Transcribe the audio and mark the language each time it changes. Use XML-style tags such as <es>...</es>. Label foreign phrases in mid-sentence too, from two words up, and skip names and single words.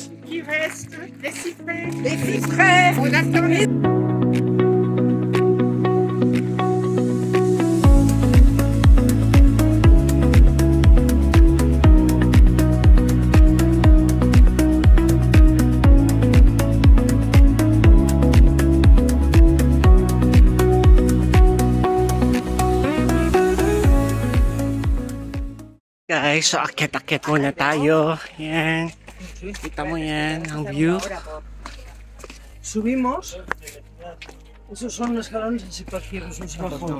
<fr>Il reste des cyprès. Des cyprès. On attend les...</fr> <tl>Guys, so akit-akit muna tayo. Yan. Kita mo yan, ang view.</tl> <es>Subimos. Esos son los escalones así para aquí, esos abajo.</es>